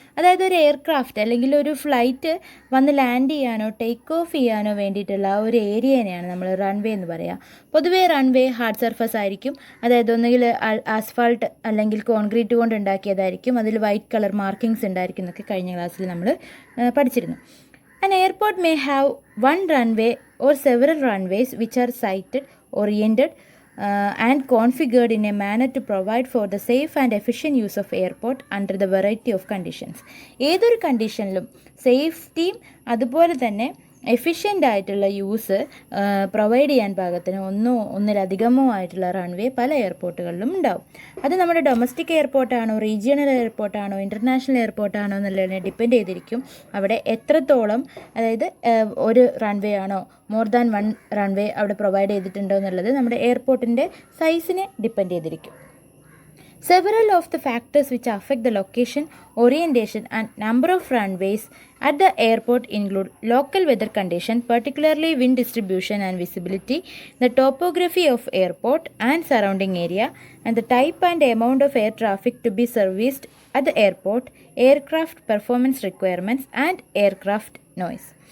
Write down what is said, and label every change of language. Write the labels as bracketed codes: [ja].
[ml] അതായത് ഒരു എയർക്രാഫ്റ്റ് അല്ലെങ്കിൽ ഒരു ഫ്ലൈറ്റ് വന്ന് ലാൻഡ് ചെയ്യാനോ ടേക്ക് ഓഫ് ചെയ്യാനോ വേണ്ടിയിട്ടുള്ള ഒരു ഏരിയനെയാണ് നമ്മൾ റൺവേ എന്ന് പറയുക. പൊതുവേ റൺവേ ഹാർഡ് സർഫസ് ആയിരിക്കും, അതായത് ഒന്നുകിൽ ആസ്ഫാൾട്ട് അല്ലെങ്കിൽ കോൺക്രീറ്റ് കൊണ്ട് ഉണ്ടാക്കിയതായിരിക്കും, അതിൽ വൈറ്റ് കളർ മാർക്കിങ്സ് ഉണ്ടായിരിക്കും എന്നൊക്കെ കഴിഞ്ഞ ക്ലാസ്സിൽ നമ്മൾ പഠിച്ചിരുന്നു. [en] An airport may have one runway or several runways which are sited, oriented and configured in a manner to provide for the safe and efficient use of airport under the variety of conditions. [ml] ഏതൊരു കണ്ടീഷനിലും സേഫ്റ്റിയും അതുപോലെ തന്നെ efficient ആയിട്ടുള്ള use provide ചെയ്യാൻ പാകത്തിന് ഒന്നിലധികമോ ആയിട്ടുള്ള runway പല എയർപോർട്ടുകളിലും ഉണ്ടാവും. അത് നമ്മുടെ ഡൊമസ്റ്റിക് എയർപോർട്ടാണോ, റീജിയണൽ എയർപോർട്ടാണോ, ഇൻ്റർനാഷണൽ എയർപോർട്ടാണോ എന്നുള്ളതിനെ ഡിപ്പെൻഡ് ചെയ്തിരിക്കും. അവിടെ എത്രത്തോളം, അതായത് ഒരു റൺവേ ആണോ, മോർ ദാൻ വൺ റൺവേ അവിടെ പ്രൊവൈഡ് ചെയ്തിട്ടുണ്ടോ എന്നുള്ളത് നമ്മുടെ എയർപോർട്ടിൻ്റെ സൈസിനെ ഡിപ്പെൻഡ് ചെയ്തിരിക്കും. [en] Several of the factors which affect the location, orientation and number of runways at the airport include local weather condition, particularly wind distribution and visibility, the topography of airport and surrounding area, and the type and amount of air traffic to be serviced at the airport, aircraft performance requirements and aircraft noise.